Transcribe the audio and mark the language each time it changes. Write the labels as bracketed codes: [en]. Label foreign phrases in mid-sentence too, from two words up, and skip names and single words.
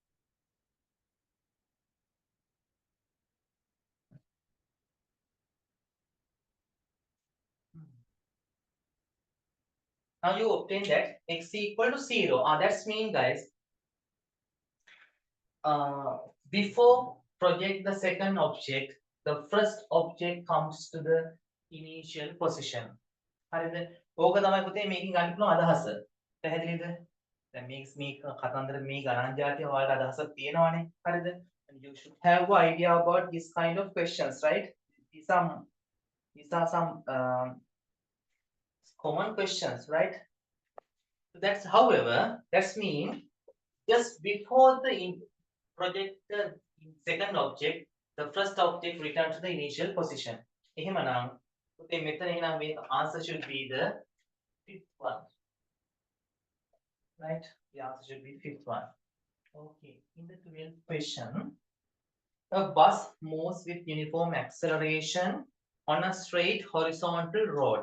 [en] now you obtain that x equal to 0. That's mean, guys, before project the second object, the first object comes to the initial position. [si] හරිද? ඕක තමයි පුතේ මේකෙන් ගන්න පුළුවන් අදහස. පැහැදිලිද? දැන් මේ කතන්දර මේ ගණන් ජාතිය ඔයාලට අදහසක් තියෙනවනේ. හරිද? [en] And you should have an idea about this kind of questions, right? These are some common questions, right? So that's, however, that's mean just before the project the second object, the first object return to the initial position. [si] එහෙමනම් පුතේ මෙතන එහෙනම් මේ [en] answer should be the fifth one. Right? The answer should be the fifth one. Okay. In the 12th question, a bus moves with uniform acceleration on a straight horizontal road.